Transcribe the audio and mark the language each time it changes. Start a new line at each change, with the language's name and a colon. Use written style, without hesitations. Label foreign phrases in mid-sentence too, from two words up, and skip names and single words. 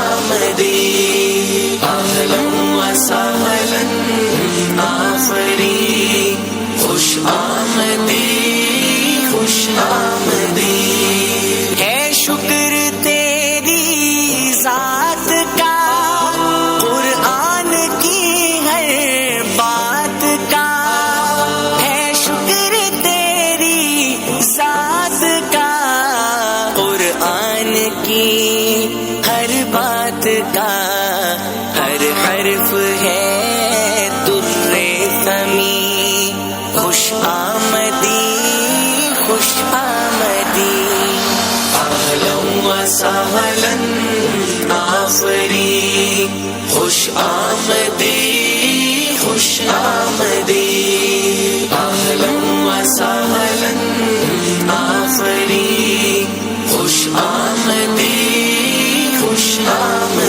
Persian: آمدی
Arabic: اہلا وسہلا
Persian: آفرین خوش آمدی خوش آمدی
Urdu: ہے شکر تیری ذات کا قرآن کی ہر بات کا ہے شکر تیری ذات کا قرآن کی ہر بات کا ہر حرف ہے در سمی
Persian: خوش آمدی خوش آمدی
Arabic: اہلا وسہلا
Persian: آفرین خوش آمدی خوش آمدی
Arabic: اہلا وسہلا
Persian: آفرین خوش آمدی خوش آمدی